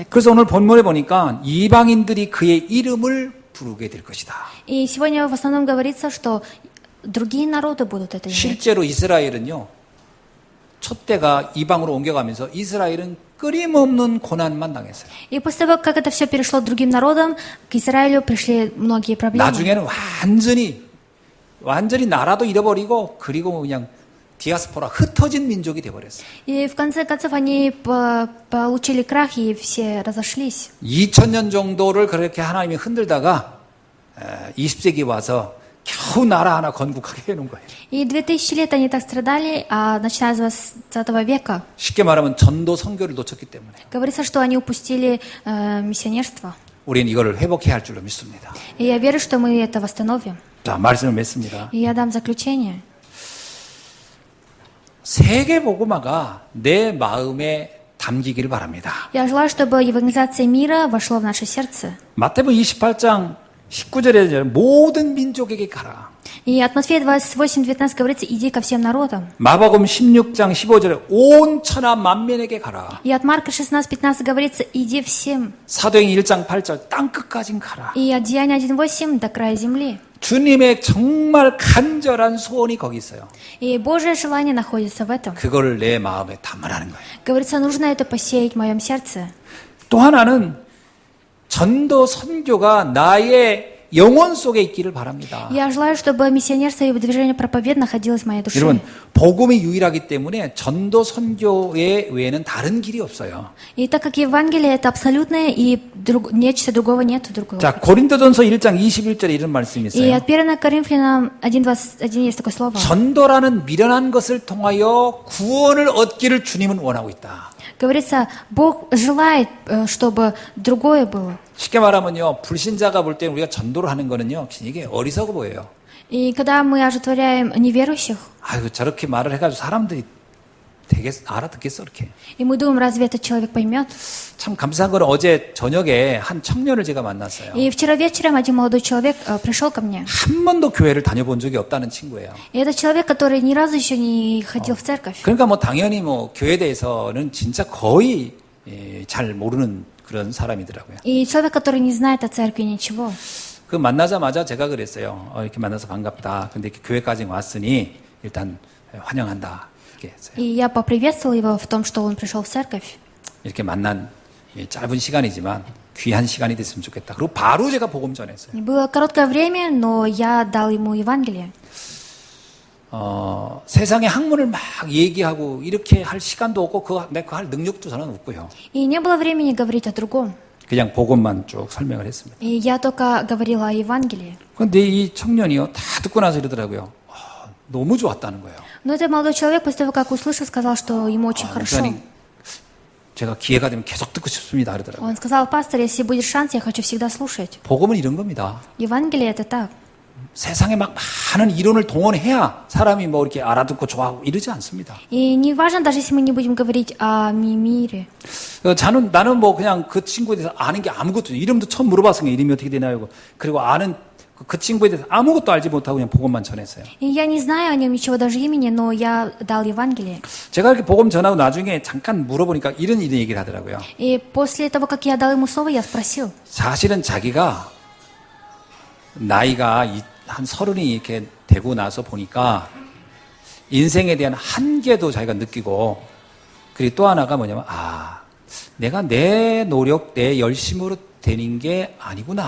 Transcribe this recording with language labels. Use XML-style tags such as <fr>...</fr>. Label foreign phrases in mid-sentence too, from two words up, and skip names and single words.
<ko>그래서 오늘 본문에 보니까 이방인들이 그의 이름을 부르게 될 것이다.</ko> <ru>И сегодня в основном говорится, что другие народы будут это иметь.</ru> <ko>실제로 이스라엘은요, 촛대가 이방으로 옮겨가면서 이스라엘은 끊임없는 고난만 당했어요.</ko> <ru>И после того, как это все перешло к другим народам, к Израилю пришли многие проблемы.</ru> <ko>나중에는 완전히 나라도 잃어버리고 그리고 그냥 디아스포라 흩어진 민족이 돼버렸어요.</ko> <ru>И в конце концов они получили крах и все разошлись.</ru> <ko>2000년 정도를 그렇게 하나님이 흔들다가 20세기 와서 겨우 나라 하나 건국하게 해놓은 거예요.</ko> <ru>И 2000 лет они так страдали, а начиная с 20 века</ru> <ko>쉽게 말하면 전도 선교를 놓쳤기 때문에</ko> <ru>говорится, что они упустили миссионерство.</ru> <ko>우리는 이거를 회복해야 할 줄로 믿습니다.</ko> <ru>И я верю, что мы это восстановим.</ru> <ko>자, 말씀을 맺습니다.</ko> <ru>И я дам заключение.</ru> <ko>세계 복음화가 내 마음에 담기기를 바랍니다.</ko> <ru>Я желаю, чтобы евангелизация мира вошла в наше сердце.</ru> <ko>마태복음 28장 19절에 모든 민족에게 가라.</ko> <ru>И от Матфея 28:19 говорится, иди ко всем народам.</ru> <ko>마가복음 16장 15절에 온 천하 만민에게 가라.</ko> <ru>И от Марка 16:15 говорится, иди всем.</ru> <ko>사도행전 1장 8절 땅 끝까지 가라.</ko> <ru>И от Деяния 1:8 до края земли.</ru> <ko>주님의 정말 간절한 소원이 거기 있어요.</ko> <ru>И Божье желание находится в этом.</ru> <ko>그거를 내 마음에 담으라는 거예요.</ko> <ru>Говорится, нужно это посеять в моем сердце.</ru> <ko>또 하나는 전도 선교가 나의 영혼 속에 있기를 바랍니다.</ko> <ru>Я желаю, чтобы миссионерство и движение проповед находилось в моей душе.</ru> <ko>여러분, 복음이 유일하기 때문에 전도 선교의 외에는 다른 길이 없어요.</ko> <ru>И так как Евангелие это абсолютное, и нечто другого нет другого.</ru> <ko>자, 고린도전서 1장 21절에 이런 말씀이</ko> <ru>И</ru> <ko>있어요.</ko> <ru>от 1 Коринфянам 1:21 есть такое слово.</ru> <ko>전도라는 미련한 것을 통하여 구원을 얻기를 주님은 원하고 있다.</ko> <ru>Говорится, Бог желает, чтобы другое было.</ru> <ko>쉽게 말하면요, 불신자가 볼 때 우리가 전도를 하는 거는요, 이게 어리석어 보여요.</ko> <ru>И когда мы оживотворяем неверующих,</ru> <ko>아이고, 저렇게 말을 해가지고 사람들이 되게 알아듣겠어, 이렇게.</ko> <ru>и мы думаем, разве этот человек поймет?</ru> <ko>참 감사한 건 어제 저녁에 한 청년을 제가 만났어요.</ko> <ru>И вчера вечером один молодой человек пришел ко мне.</ru> <ko>한 번도 교회를 다녀본 적이 없다는 친구예요.</ko> <ru>И это человек, который ни разу еще не ходил в церковь.</ru> <ko>그러니까 뭐 당연히 뭐 교회에 대해서는 진짜 거의 잘 모르는 그런 사람이더라고요.</ko> <ru>И человек, который не знает о церкви ничего.</ru> <ko>그 만나자마자 제가 그랬어요. 이렇게 만나서 반갑다. 근데 이렇게 교회까지 왔으니 일단 환영한다. 이렇게 했어요.</ko> <ru>И я поприветствовала его в том, что он пришел в церковь.</ru> <ko>이렇게 만난 짧은 시간이지만 귀한 시간이 됐으면 좋겠다. 그리고 바로 제가 복음 전했어요.</ko> <ru>И было короткое время, но я дал ему Евангелие.</ru> <ko>세상의 학문을 막 얘기하고 이렇게 할 시간도 없고 내가 할 능력도 저는 없고요.</ko> <ru>И не было времени говорить о другом.</ru> <ko>그냥 복음만 쭉 설명을 했습니다.</ko> <ru>И я только говорила о Евангелии.</ru> <ko>그런데 이 청년이요 다 듣고 나서 이러더라고요. 너무 좋았다는 거예요.</ko> <ru>Но этот молодой человек после того, как услышал, сказал, что ему очень хорошо.</ru> <ko>목사님, 제가 기회가 되면 계속 듣고 싶습니다. 그러더라고요.</ko> <ru>Он сказал: пастор, если будет шанс, я хочу всегда слушать.</ru> <ko>복음은 이런 겁니다.</ko> <ru>Евангелие это так.</ru> <ko>세상에 막 많은 이론을 동원해야 사람이 뭐 이렇게 알아듣고 좋아하고 이러지 않습니다.</ko> <ru>И не важно, даже если мы не будем говорить о мире.</ru> <ko>나는 뭐 그냥 그 친구에 대해서 아는 게 아무것도 없어요. 이름도 처음 물어봤으니까 이름이 어떻게 되나요? 그리고 아는 그 친구에 대해서 아무것도 알지 못하고 그냥 복음만 전했어요.</ko> <ru>И я не знаю о нем ничего, даже имени, но я дал Евангелие.</ru> <ko>제가 이렇게 복음 전하고 나중에 잠깐 물어보니까 이런 얘기를 하더라고요.</ko> <ru>И после того, как я дал ему слово, я спросил.</ru> <ko>사실은 자기가 나이가 한 30이 이렇게 되고 나서 보니까 인생에 대한 한계도 자기가 느끼고, 그리고 또 하나가 뭐냐면 내가 내 노력, 내 열심으로 되는 게 아니구나.</ko>